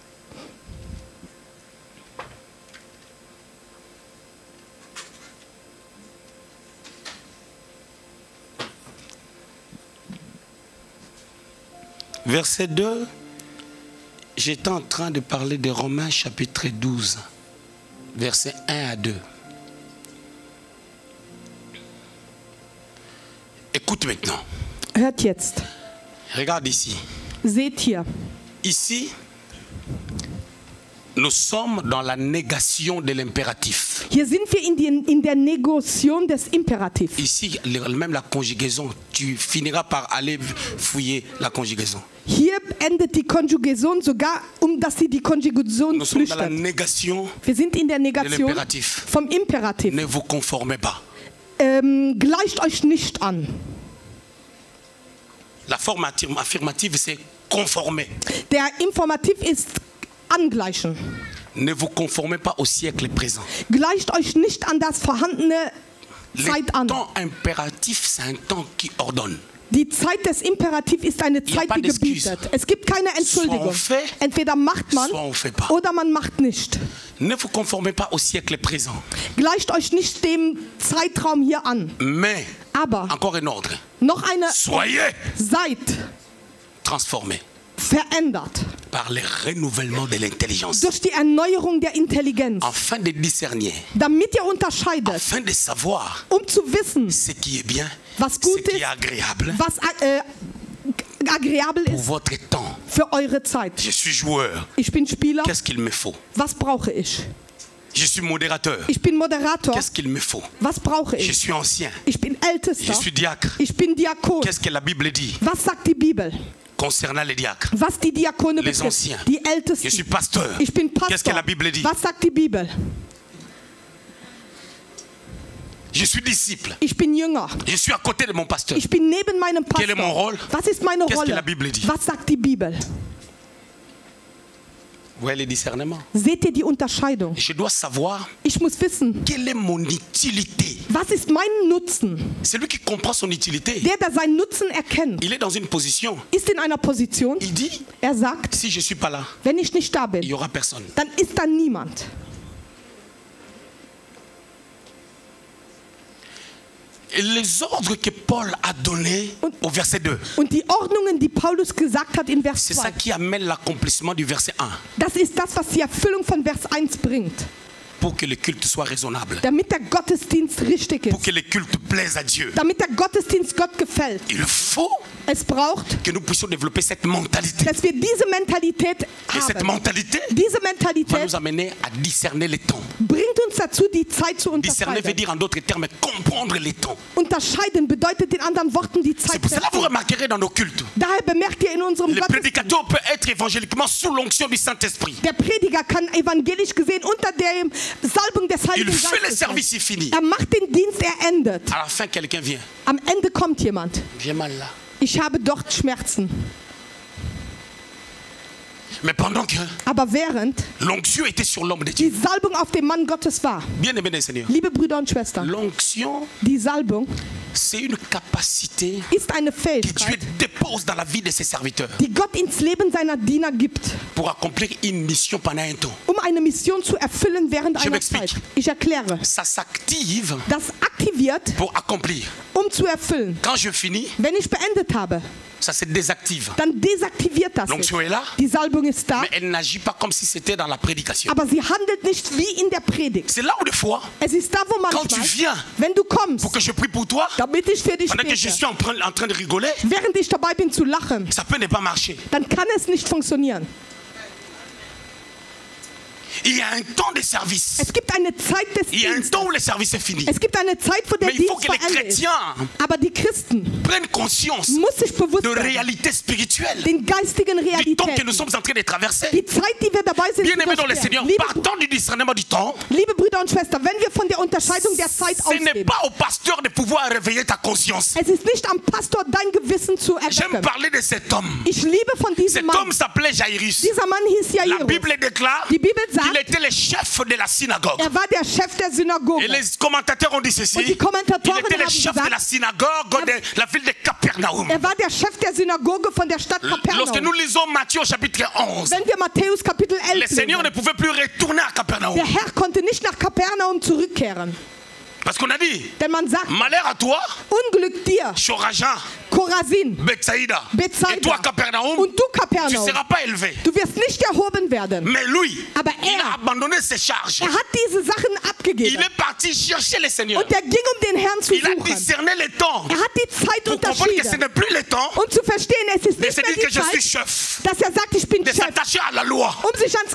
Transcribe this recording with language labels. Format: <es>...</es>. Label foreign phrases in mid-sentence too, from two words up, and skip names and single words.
<fr>Verset 2. J'étais en train de parler de Romains chapitre 12, versets 1 à 2. Écoute maintenant.</fr> <de>Hört jetzt.</de> <fr>Regarde ici.</fr> <de>Seht hier.</de> <fr>Ici, nous sommes dans la négation de l'impératif.</fr> <de>Hier sind wir in der Negation des Imperativs.</de> <fr>Ici, même la conjugaison, tu finiras par aller fouiller la conjugaison.</fr> <de>Hier endet die Konjugation sogar, dass sie die Konjugation</de> <fr>Nous sommes dans la</fr> <de>flüchtet.</de> <fr>négation</fr> <de>Wir sind in der</de> <fr>de</fr> <de>Negation</de> <fr>l'impératif.</fr> <de>vom Imperativ.</de> <fr>Ne vous conformez pas.</fr> <de>Gleicht euch nicht an.</de> <fr>La forme affirmative, c'est conformer.</fr> <de>Der Informativ ist angleichen.</de> <fr>Ne vous conformez pas au siècle présent.</fr> <de>Gleicht euch nicht an das vorhandene</de> <fr>Le</fr> <de>Zeit an.</de> <fr>temps impératif, c'est un temps qui ordonne.</fr> <de>Die Zeit des Imperativ ist eine</de> <fr>a</fr> <de>Zeit,</de> <fr>pas</fr> <de>die</de> <fr>d'excuse.</fr> <de>gebietet. Es gibt keine Entschuldigung.</de> <fr>on fait,</fr> <de>Entweder macht man</de> <fr>soit on fait pas.</fr> <de>oder man macht nicht.</de> <fr>Ne vous conformez pas au siècle présent.</fr> <de>Gleicht euch nicht dem Zeitraum hier an.</de> <fr>Mais,</fr> <de>Aber</de> <fr>encore un ordre,</fr> <de>noch eine</de> <fr>soyez</fr> <de>Seid</de> <fr>transformés</fr> <de>verändert</de> <fr>par le renouvellement de l'intelligence,</fr> <de>durch die Erneuerung der Intelligenz,</de> <fr>afin de discerner,</fr> <de>damit ihr unterscheidet,</de> <fr>afin de savoir</fr> <de>zu wissen,</de> <fr>ce qui est bien,</fr> <de>was</de> <fr>ce</fr> <de>gut</de> <fr>qui est</fr> <de>ist,</de> <fr>agréable</fr> <de>was agréabel</de> <fr>pour</fr> <de>ist</de> <fr>votre temps.</fr> <de>für eure Zeit.</de> <fr>Je suis joueur.</fr> <de>Ich bin Spieler.</de> <fr>Qu'est-ce qu'il me faut?</fr> <de>Was brauche ich?</de> <fr>Je suis modérateur.</fr> <de>Ich bin Moderator.</de> <fr>Qu'est-ce qu'il me faut?</fr> <de>Was brauche</de> <fr>Je</fr> <de>ich?</de> <fr>suis ancien.</fr> <de>Ich bin</de> <fr>Je</fr> <de>Ältester.</de> <fr>suis diacre.</fr> <de>Ich bin Diakon.</de> <fr>Qu'est-ce que la Bible dit</fr> <de>Was sagt die Bibel?</de> <fr>concernant les diacres?</fr> <de>Was die Diakone</de> <fr>Les</fr> <de>betrifft.</de> <fr>Anciens.</fr> <de>Die</de> <fr>Je</fr> <de>Ältesten.</de> <fr>suis pasteur.</fr> <de>Ich bin</de> <fr>Qu'est-ce que</fr> <de>Pastor.</de> <fr>la Bible dit?</fr> <de>Was sagt die Bibel?</de> <fr>Je suis disciple.</fr> <de>Ich bin Jünger.</de> <fr>Je suis à côté de mon pasteur.</fr> <de>Ich bin neben meinem</de> <fr>Quel est mon</fr> <de>Pastor.</de> <fr>rôle?</fr> <de>Was ist meine</de> <fr>Qu'est-ce que</fr> <de>Rolle?</de> <fr>la Bible dit?</fr> <de>Was sagt die Bibel?</de> <fr>Vous voyez le discernement?</fr> <de>Seht ihr die Unterscheidung?</de> <fr>Je dois savoir</fr> <de>Ich muss wissen,</de> <fr>quelle est mon utilité.</fr> <de>was ist mein Nutzen?</de> <fr>Celui qui comprend son utilité,</fr> <de>Der seinen Nutzen erkennt,</de> <fr>il est dans une position.</fr> <de>ist in einer Position,</de> <fr>Il dit,</fr> <de>sagt,</de> <fr>si je ne suis pas là,</fr> <de>wenn ich nicht da</de> <fr>il n'y</fr> <de>bin,</de> <fr>aura personne.</fr> <de>dann ist da niemand.</de> <fr>Et les ordres que Paul a donnés au verset 2,</fr> <de>Und die Ordnungen, die Paulus gesagt hat in Vers</de> <fr>c'est ça</fr> <de>2,</de> <fr>qui amène l'accomplissement du verset 1,</fr> <de>das ist das, was die Erfüllung von Vers 1 bringt.</de> <fr>pour que le culte soit raisonnable,</fr> <de>Damit der Gottesdienst richtig</de> <fr>pour</fr> <de>ist,</de> <fr>que le culte plaise à Dieu.</fr> <de>damit der Gottesdienst Gott gefällt,</de> <fr>Il faut</fr> <de>Es braucht,</de> <fr>que nous puissions développer cette mentalité.</fr> <de>dass wir diese Mentalität</de> <fr>Et cette</fr> <de>haben.</de> <fr>mentalité</fr> <de>Diese</de> <fr>va</fr> <de>Mentalität</de> <fr>nous amener à discerner les temps.</fr> <de>bringt uns dazu, die Zeit zu</de> <fr>Discerner veut</fr> <de>unterscheiden.</de> <fr>dire en d'autres termes comprendre les temps.</fr> <de>Unterscheiden bedeutet in anderen Worten die</de> <fr>C'est</fr> <de>Zeit</de> <fr>pour cela que vous</fr> <de>verstehen.</de> <fr>remarquerez dans nos cultes.</fr> <de>Daher bemerkt ihr in unserem</de> <fr>Le</fr> <de>Gottesdienst,</de> <fr>prédicateur peut être évangéliquement sous l'onction du Saint-Esprit.</fr> <de>der Prediger kann evangelisch gesehen unter der Salbung des</de> <fr>Il</fr> <de>Heiligen</de> <fr>fait le</fr> <de>Geistes sein.</de> <fr>service, il finit.</fr> <de>Er macht den Dienst, er endet.</de> <fr>À la fin, quelqu'un vient.</fr> <de>Am Ende kommt jemand.</de> <fr>J'ai mal là.</fr> <de>Ich habe dort Schmerzen.</de> <fr>Mais pendant que</fr> <de>Aber während</de> <fr>l'onction était sur l'homme de Dieu.</fr> <de>die Salbung auf dem Mann Gottes war,</de> <fr>Bien aimé des Seigneurs.</fr> <de>liebe Brüder und Schwestern,</de> <fr>L'onction,</fr> <de>die Salbung</de> <fr>c'est une capacité</fr> <de>ist eine</de> <fr>que Dieu</fr> <de>Fähigkeit,</de> <fr>dépose dans la vie de ses serviteurs</fr> <de>die Gott ins Leben seiner Diener gibt,</de> <fr>pour accomplir une mission pendant un temps.</fr> <de>um eine Mission zu erfüllen während</de> <fr>Je</fr> <de>einer</de> <fr>m'explique.</fr> <de>Zeit. Ich erkläre.</de> <fr>Ça s'active</fr> <de>Das aktiviert,</de> <fr>pour accomplir.</fr> <de>um zu erfüllen.</de> <fr>Quand je finis,</fr> <de>Wenn ich beendet habe,</de> <fr>ça se désactive.</fr> <de>dann desaktiviert das sich.</de> <fr>L'onction est là,</fr> <de>Die Salbung ist da,</de> <fr>mais elle n'agit pas comme si c'était dans la prédication.</fr> <de>aber sie handelt nicht wie in der Predigt.</de> <fr>C'est là où des fois,</fr> <de>Es ist da, wo</de> <fr>quand tu</fr> <de>manchmal,</de> <fr>viens</fr> <de>wenn du kommst,</de> <fr>pour que je prie pour toi,</fr> <de>damit ich für dich</de> <fr>pendant que je</fr> <de>bete,</de> <fr>suis en train de rigoler,</fr> <de>während ich dabei bin zu lachen,</de> <fr>ça peut ne pas marcher.</fr> <de>dann kann es nicht funktionieren.</de> <fr>Il y a un temps de service.</fr> <de>Es gibt eine Zeit des</de> <fr>Il y a un</fr> <de>Dienstes.</de> <fr>temps où le service est fini.</fr> <de>Es gibt eine Zeit, wo der</de> <fr>Mais il faut</fr> <de>Dienst</de> <fr>que les</fr> <de>vollendet ist.</de> <fr>chrétiens</fr> <de>Aber die Christen</de> <fr>prennent conscience</fr> <de>muss sich bewusst</de> <fr>de</fr> <de>werden,</de> <fr>réalité spirituelle,</fr> <de>den geistigen</de> <fr>du temps que</fr> <de>Realitäten,</de> <fr>nous sommes en train de traverser.</fr> <de>die Zeit, die wir dabei sind,</de> <fr>Bien</fr> <de>zu</de> <fr>aimé dans le</fr> <de>durchqueren.</de> <fr>Seigneur, partant du discernement du temps,</fr> <de>Liebe Brüder und Schwestern, wenn wir von der Unterscheidung der Zeit</de> <fr>ce n'est</fr> <de>ausgehen,</de> <fr>pas au pasteur de pouvoir réveiller ta conscience.</fr> <de>es ist nicht am Pastor, dein Gewissen zu</de> <fr>J'aime</fr> <de>erwecken.</de> <fr>parler de cet homme.</fr> <de>Ich liebe von diesem</de> <fr>Cet</fr> <de>Mann.</de> <fr>homme s'appelait Jairus.</fr> <de>Dieser Mann hieß</de> <fr>La</fr> <de>Jairus.</de> <fr>Bible déclare</fr> <de>Die Bibel</de> <fr>qu'il</fr> <de>sagt,</de> <fr>était le chef de la synagogue.</fr> <de>er war der Chef der Synagoge.</de> <fr>Et les commentateurs ont dit ceci.</fr> <de>Und die Kommentatoren</de> <fr>Il était le</fr> <de>haben</de> <fr>chef de la</fr> <de>gesagt,</de> <fr>synagogue de la ville de Capernaum.</fr> <de>er war der Chef der Synagoge von der Stadt</de> <fr>Lorsque</fr> <de>Kapernaum.</de> <fr>nous lisons Matthieu au chapitre 11,</fr> <de>Wenn wir Matthäus Kapitel</de> <fr>le</fr> <de>11</de> <fr>Seigneur ne</fr> <de>lesen,</de> <fr>pouvait plus retourner à Capernaum.</fr> <de>der Herr konnte nicht nach Kapernaum zurückkehren.</de> <fr>Parce qu'on a dit,</fr> <de>Denn man sagt,</de> <fr>malheur à toi,</fr> <de>Unglück dir,</de> <fr>Chorazin,</fr> <de>Chorazin,</de> <fr>Bethsaïda.</fr> <de>Bethsaida.</de> <fr>Et toi, Capernaum,</fr> <de>Und du</de> <fr>tu ne</fr> <de>Kapernaum,</de> <fr>seras pas élevé.</fr> <de>du wirst nicht erhoben werden.</de> <fr>Mais lui,</fr> <de>Aber</de> <fr>il a</fr> <de>er,</de> <fr>abandonné ses charges.</fr> <de>er hat diese Sachen</de> <fr>Il</fr> <de>abgegeben.</de> <fr>est parti chercher le Seigneur.</fr> <de>Und er ging, um den Herrn zu</de> <fr>Il a</fr> <de>suchen.</de> <fr>discerné les temps</fr> <de>Er hat die Zeit</de> <fr>pour comprendre que ce</fr> <de>unterschieden.</de> <fr>n'est plus le temps</fr> <de>Um zu verstehen, es ist</de> <fr>de</fr> <de>nicht</de> <fr>se</fr> <de>mehr</de> <fr>dire que</fr> <de>die</de> <fr>je suis</fr> <de>Zeit,</de> <fr>chef,</fr> <de>dass er sagt, ich bin</de> <fr>de</fr> <de>Chef,</de> <fr>s'attacher à la loi.</fr> <de>um sich ans</de>